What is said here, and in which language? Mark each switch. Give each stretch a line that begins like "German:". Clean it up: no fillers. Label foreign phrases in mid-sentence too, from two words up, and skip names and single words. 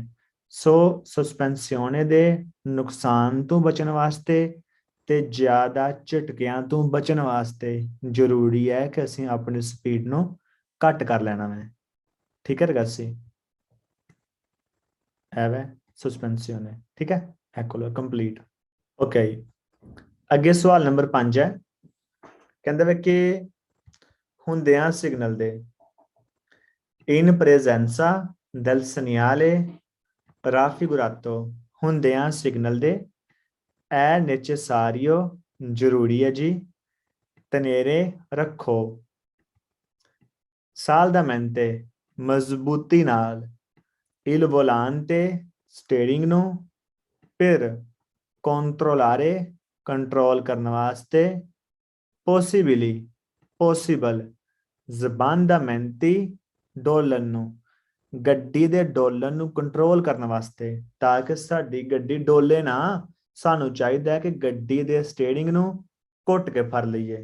Punjabi: ਸੋ ਸਸਪੈਂਸਿਓਨੇ ਦੇ ਨੁਕਸਾਨ ਤੋਂ ਬਚਣ ਵਾਸਤੇ ਤੇ ਜ਼ਿਆਦਾ ਝਟਕਿਆਂ ਤੋਂ ਬਚਣ ਵਾਸਤੇ ਜ਼ਰੂਰੀ ਹੈ ਕਿ ਅਸੀਂ ਆਪਣੀ ਸਪੀਡ ਨੂੰ ਘੱਟ ਕਰ ਲੈਣਾ ਹੈ। ਠੀਕ ਹੈ ਰਗਾਸੀ, ਐਵੇਂ ਸਸਪੈਂਸਿਓਨੇ। ਠੀਕ ਹੈ, ਐਕੋਲਰ ਕੰਪਲੀਟ। ਓਕੇ, ਅੱਗੇ ਸਵਾਲ ਨੰਬਰ 5 ਹੈ। ਕਹਿੰਦਾ ਵੇ ਕਿ ਹੁੰਦਿਆਂ ਸਿਗਨਲ ਦੇ
Italian: in presenza del segnale raffigurato,
Punjabi: ਹੁੰਦਿਆਂ ਸਿਗਨਲ ਦੇ
Italian: è necessario,
Punjabi: ਜ਼ਰੂਰੀ ਹੈ ਜੀ, tenere ਰੱਖੋ saldamente, ਮਜ਼ਬੂਤੀ ਨਾਲ,
Italian: il volante,
Punjabi: ਸਟੀਅਰਿੰਗ ਨੂੰ,
Italian: per controllare,
Punjabi: ਕੰਟਰੋਲ ਕਰਨ ਵਾਸਤੇ,
Italian: possibili, possible, sbandamenti,
Punjabi: ਡੋਲਣ ਨੂੰ, ਗੱਡੀ ਦੇ ਡੋਲਣ ਨੂੰ ਕੰਟਰੋਲ ਕਰਨ ਵਾਸਤੇ, ਤਾਂ ਕਿ ਸਾਡੀ ਗੱਡੀ ਡੋਲੇ ਨਾ। ਸਾਨੂੰ ਚਾਹੀਦਾ ਹੈ ਕਿ ਗੱਡੀ ਦੇ ਸਟੀਅਰਿੰਗ ਨੂੰ ਘੁੱਟ ਕੇ ਫੜ ਲਈਏ।